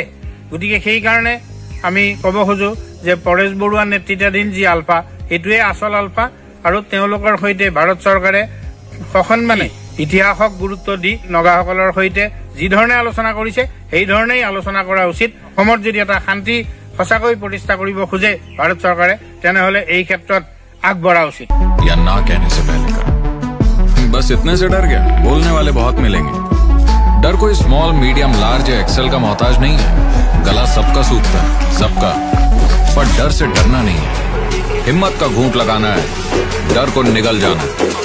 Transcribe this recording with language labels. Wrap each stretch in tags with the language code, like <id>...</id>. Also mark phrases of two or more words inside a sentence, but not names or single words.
<as>গতিকে সেইকাৰণে আমি ক'ব খোজো যে পৰেশ বৰুৱা নেতৃত্বাধীন যি আলফা, এইটোৱে আচল আলফা, আৰু তেওঁলোকৰ সৈতে ভাৰত চৰকাৰে সসন্মানে ইতিহাসক গুৰুত্ব দি নগাসকলৰ সৈতে যি ধৰণে আলোচনা কৰিছে সেই ধৰণেই আলোচনা কৰা উচিত। অসমত যদি এটা শান্তি সঁচাকৈ প্ৰতিষ্ঠা কৰিব খোজে ভাৰত চৰকাৰে, তেনেহলে এই ক্ষেত্ৰত আগবঢ়া উচিত।</as> <hi>या ना कहने से पहले का बस इतने से डर गया? बोलने वाले बहुत मिलेंगे। डर कोई</hi> <en>small, medium, large</en> <hi>या एक्सेल का मोहताज नहीं है। गला सबका सूखता है, सबका, पर डर से डरना नहीं है। हिम्मत का घूंट लगाना है, डर को निगल जाना है।</hi>